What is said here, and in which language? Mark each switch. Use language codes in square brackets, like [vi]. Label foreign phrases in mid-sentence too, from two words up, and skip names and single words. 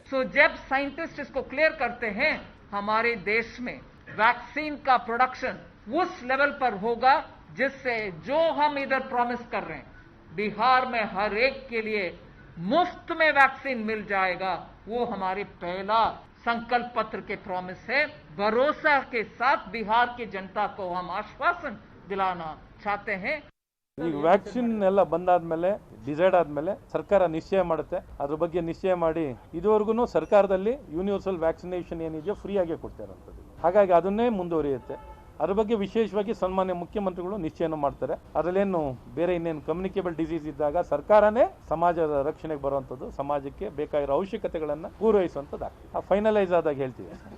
[hi] जब साइंटिस्ट इसको क्लियर करते हैं, हमारे देश में वैक्सीन का प्रोडक्शन उस लेवल पर होगा जिससे जो हम इधर प्रॉमिस कर रहे हैं, बिहार में हर एक के लिए मुफ्त में वैक्सीन मिल जाएगा, वो हमारे पहला संकल्प पत्र के प्रॉमिस है. भरोसा के साथ बिहार की जनता को हम आश्वासन दिलाना चाहते हैं. [kn] ಈಗ ವ್ಯಾಕ್ಸಿನ್ ಎಲ್ಲ ಬಂದಾದ್ಮೇಲೆ, ಡಿಸೈಡ್ ಆದ್ಮೇಲೆ ಸರ್ಕಾರ ನಿಶ್ಚಯ ಮಾಡುತ್ತೆ. ಅದ್ರ ಬಗ್ಗೆ ನಿಶ್ಚಯ ಮಾಡಿ ಇದುವರೆಗೂ ಸರ್ಕಾರದಲ್ಲಿ [en] universal vaccination [kn] ಏನಿದೆಯೋ ಫ್ರೀ ಆಗೇ ಕೊಡ್ತಾ ಇರೋಂಥದ್ದು. ಹಾಗಾಗಿ ಅದನ್ನೇ ಮುಂದುವರಿಯುತ್ತೆ. ಅದ್ರ ಬಗ್ಗೆ ವಿಶೇಷವಾಗಿ ಸನ್ಮಾನ್ಯ ಮುಖ್ಯಮಂತ್ರಿಗಳು ನಿಶ್ಚಯನ ಮಾಡ್ತಾರೆ. ಅದರಲ್ಲೇನು ಬೇರೆ ಇನ್ನೇನು [en] communicable disease [kn] ಇದ್ದಾಗ ಸರ್ಕಾರನೇ ಸಮಾಜದ ರಕ್ಷಣೆಗೆ ಬರುವಂಥದ್ದು, ಸಮಾಜಕ್ಕೆ ಬೇಕಾಗಿರೋ ಅವಶ್ಯಕತೆಗಳನ್ನು ಪೂರೈಸುವಂಥದ್ದು ಫೈನಲೈಸ್ ಆದಾಗ ಹೇಳ್ತೀವಿ.